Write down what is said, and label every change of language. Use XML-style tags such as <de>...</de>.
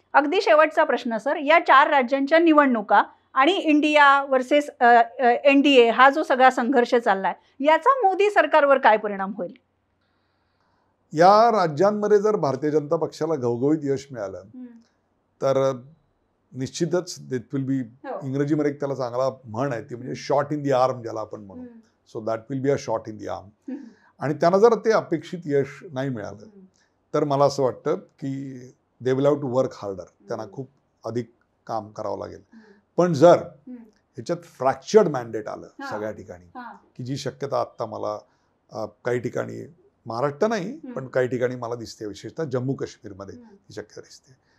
<mr>अगदी शेवटचा प्रश्न सर, या 4 राज्यांच्या निवडणुका आणि इंडिया वर्सेस NDA हा जो सगळा संघर्ष चाललाय, याचा मोदी सरकारवर काय परिणाम होईल? या राज्यांमध्ये जर भारतीय जनता पक्षाला घवघवीत यश मिळालं तर निश्चितच</mr> <en>it will be,</en> <mr>इंग्रजीमध्ये एक त्याला चांगला म्हण आहे ती म्हणजे</mr> <en>shot in the arm</en> <mr>ज्याला आपण म्हणू.</mr> <en>So that will be a shot in the arm.</en> <mr>आणि त्यांना जर ते अपेक्षित यश नाही मिळालं तर मला असं वाटतं की</mr> <en>They will have to work harder.</en> <mr>त्यांना खूप अधिक काम करावं लागेल. पण जर ह्याच्यात फ्रॅक्चर्ड मॅन्डेट आलं सगळ्या ठिकाणी, की जी शक्यता आत्ता मला काही ठिकाणी, महाराष्ट्र नाही पण काही ठिकाणी मला दिसते, विशेषतः जम्मू काश्मीरमध्ये ती शक्यता दिसते,</mr>